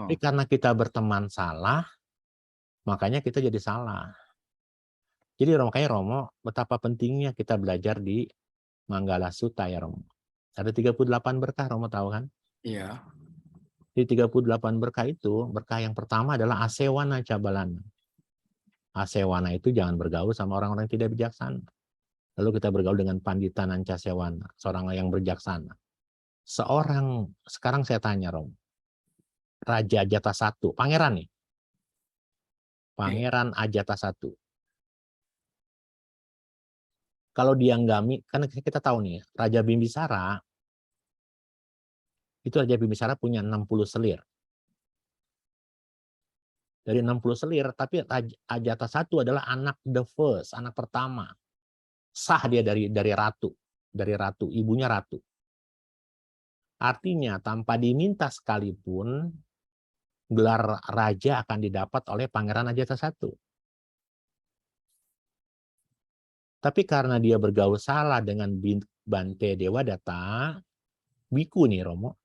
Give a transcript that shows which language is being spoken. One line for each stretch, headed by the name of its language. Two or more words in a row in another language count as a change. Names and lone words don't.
Indonesian: Tapi karena kita berteman salah, makanya kita jadi salah. Jadi makanya Romo, betapa pentingnya kita belajar di Manggala Sutta ya Romo. Ada 38 berkah, Romo tahu kan? Iya. Di 38 berkah itu, berkah yang pertama adalah
Pali: asewana cabalana.
Indonesian: Asewana itu jangan bergaul sama orang-orang yang tidak bijaksana. Lalu kita bergaul dengan
Pali: pandita nancasewana,
Indonesian: seorang yang berjaksana. Sekarang saya tanya Romo, Raja Ajatasattu, pangeran nih. Pangeran Ajatasattu. Kalau dia nggak, kan kita tahu nih, Raja Bimbisara, itu Raja Bimbisara punya 60 selir. Dari 60 selir, tapi Ajatasattu adalah anak
English: the first,
Indonesian: anak pertama. Sah dia dari ratu, ibunya ratu. Artinya tanpa diminta sekalipun, gelar raja akan didapat oleh Pangeran Ajatasattu. Tapi karena dia bergaul salah dengan Bante Dewadatta, biku nih Romo.